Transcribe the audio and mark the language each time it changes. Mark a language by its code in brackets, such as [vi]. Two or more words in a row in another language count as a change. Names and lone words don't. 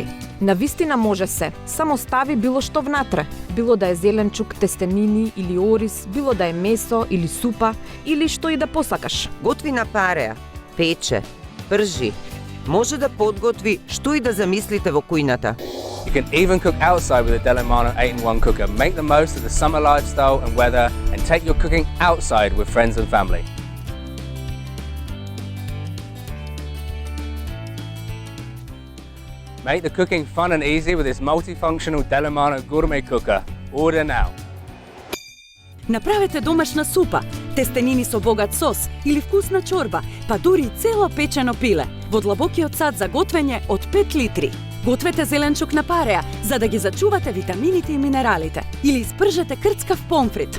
[mk] Навистина може се. Само стави било што внатре. Било да е зеленчук, тестенини или ориз, било да е месо или супа, или што и да посакаш. Готви на пареа, пече, пржи. Може да подготви што и да замислите во кујната. [en] You can even cook outside with a Delimano 8-in-1 cooker. Make the most of the summer lifestyle and weather and take your cooking outside with friends and family. Make the cooking fun and easy with this multifunctional Delimano gourmet cooker. Order now. [mk] Направете домашна супа, тестенини со богат сос или вкусна чорба, па дури и цело печено пиле во длабокиот сад за готвење од 5 литри. Гответе зеленчук на пареа за да ги зачувате витамините и минералите или испржете крцкав помфрит.